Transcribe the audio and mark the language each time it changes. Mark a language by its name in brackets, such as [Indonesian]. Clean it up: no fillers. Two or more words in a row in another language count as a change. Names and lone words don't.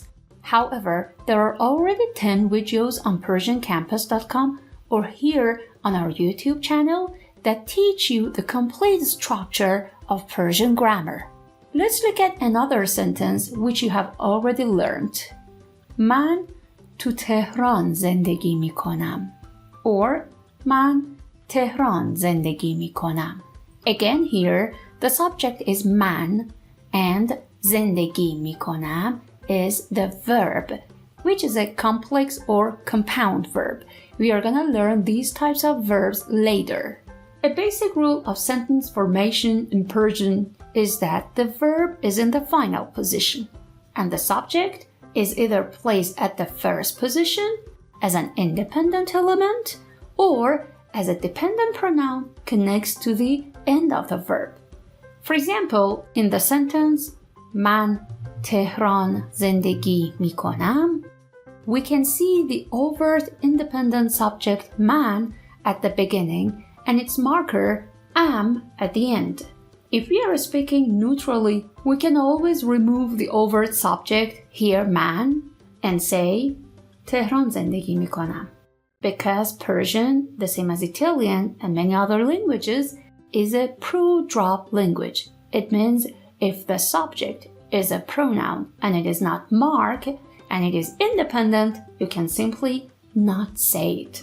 [English] However, there are already 10 videos on persiancampus.com or here on our YouTube channel that teach you the complete structure of Persian grammar. Let's look at another sentence which you have already learned. [Persian] من تو تهران زندگی می کنم. Or من تهران زندگی می کنم. [English] Again here, the subject is من and [Persian] زندگی می کنم [English] is the verb, which is a complex or compound verb. We are gonna learn these types of verbs later. A basic rule of sentence formation in Persian is that the verb is in the final position, and the subject is either placed at the first position as an independent element or as a dependent pronoun connects to the end of the verb. For example, in the sentence [Persian] من تهران زندگی می کنم, [English] we can see the overt independent subject man at the beginning and its marker am at the end. If we are speaking neutrally, we can always remove the overt subject, here man, and say [Persian] تهران زندگی می کنم. [English] Because Persian, the same as Italian and many other languages, is a pro-drop language. It means if the subject is a pronoun and it is not marked and it is independent, you can simply not say it.